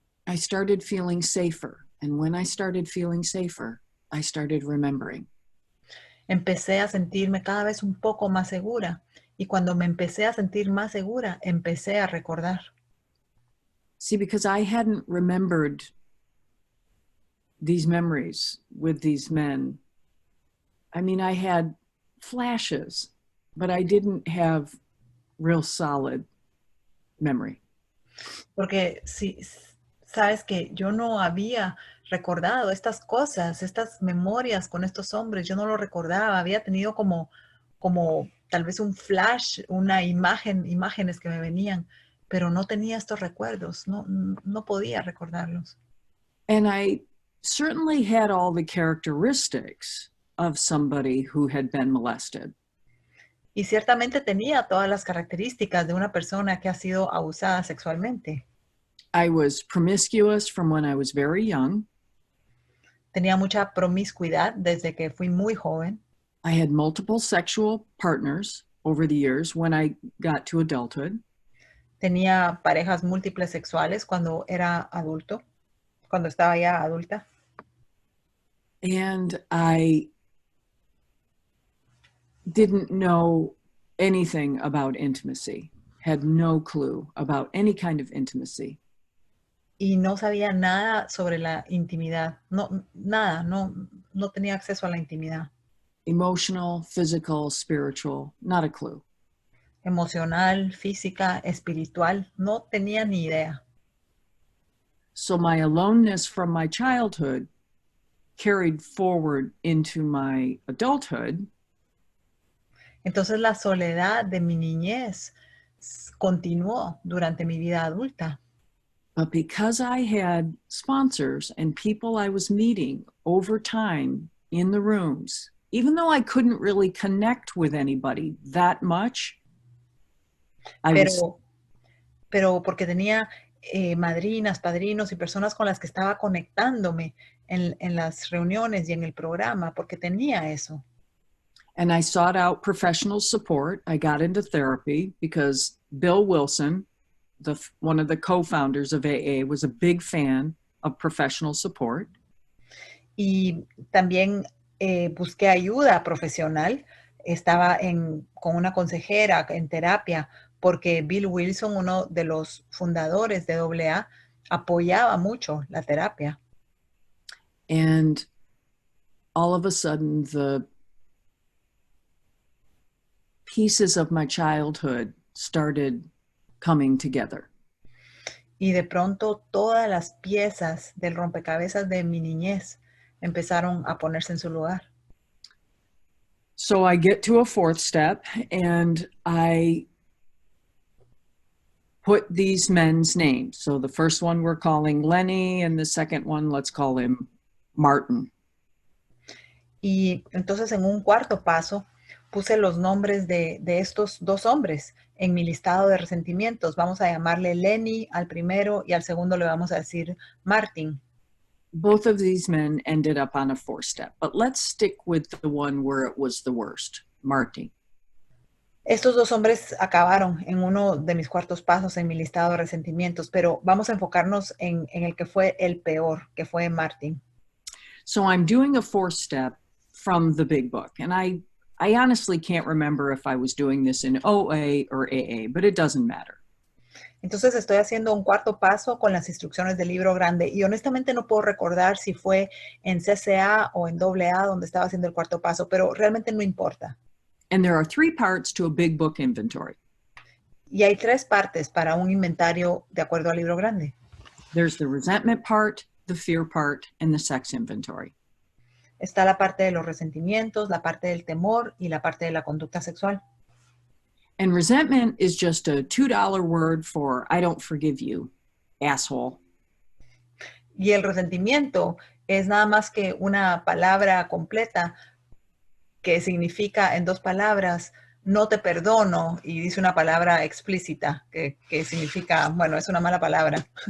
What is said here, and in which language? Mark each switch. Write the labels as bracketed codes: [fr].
[en] I started feeling safer. And when I started feeling safer, I started remembering. [es] Empecé a sentirme cada vez un poco más segura. Y cuando me empecé a sentir más segura, empecé a recordar. [en] See, because I hadn't remembered these memories with these men. I mean, I had flashes, but I didn't have real solid memory. [es] Porque si sabes que yo no había recordado estas cosas, estas memorias con estos hombres, yo no lo recordaba, había tenido como tal vez un flash, imágenes que me venían, pero no tenía estos recuerdos, no podía recordarlos. [en] And I certainly had all the characteristics of somebody who had been molested. [es] Y ciertamente tenía todas las características de una persona que ha sido abusada sexualmente. [en] I was promiscuous from when I was very young. [es] Tenía mucha promiscuidad desde que fui muy joven. [en] I had multiple sexual partners over the years when I got to adulthood. [es] Tenía parejas múltiples sexuales cuando era adulto, cuando estaba ya adulta. [en] And I didn't know anything about intimacy, had no clue about any kind of intimacy. [es] Y no sabía nada sobre la intimidad. Nada, no tenía acceso a la intimidad. [en] Emotional, physical, spiritual, not a clue. [es] Emocional, física, espiritual, no tenía ni idea. [en] So my aloneness from my childhood carried forward into my adulthood. [es] Entonces la soledad de mi niñez continuó durante mi vida adulta. [en] But because I had sponsors and people I was meeting over time in the rooms, even though I couldn't really connect with anybody that much, [es] pero porque tenía madrinas, padrinos y personas con las que estaba conectándome en las reuniones y en el programa, porque tenía eso. [en] And I sought out professional support. I got into therapy because Bill Wilson, one of the co-founders of AA, was a big fan of professional support. [es] Y también busqué ayuda profesional. Estaba con una consejera en terapia porque Bill Wilson, uno de los fundadores de AA, apoyaba mucho la terapia. [en] And all of a sudden, the pieces of my childhood started coming together. [es] Y de pronto todas las piezas del rompecabezas de mi niñez empezaron a ponerse en su lugar. [en] So I get to a fourth step and I put these men's names. So the first one we're calling Lenny and the second one, let's call him Martin. [es] Y entonces en un cuarto paso puse los nombres de estos dos hombres en mi listado de resentimientos. Vamos a llamarle Lenny al primero y al segundo le vamos a decir Martin. [en] Both of these men ended up on a four step, but let's stick with the one where it was the worst, Martin. [es] Estos dos hombres acabaron en uno de mis cuartos pasos en mi listado de resentimientos, pero vamos a enfocarnos en el que fue el peor, que fue Martin. [en] So I'm doing a four step from the big book, and I honestly can't remember if I was doing this in OA or AA, but it doesn't matter. [es] Entonces estoy haciendo un cuarto paso con las instrucciones del libro grande y honestamente no puedo recordar si fue en CCA o en AA donde estaba haciendo el cuarto paso, pero realmente no importa. [en] And there are three parts to a big book inventory. [es] Y hay tres partes para un inventario de acuerdo al libro grande. [en] There's the resentment part, the fear part, and the sex inventory. [es] Está la parte de los resentimientos, la parte del temor y la parte de la conducta sexual. [en] And resentment is just a $2 word for I don't forgive you, asshole. [es] Y el resentimiento es nada más que una palabra completa que significa en dos palabras, no te perdono, y dice una palabra explícita que significa, bueno, es una mala palabra.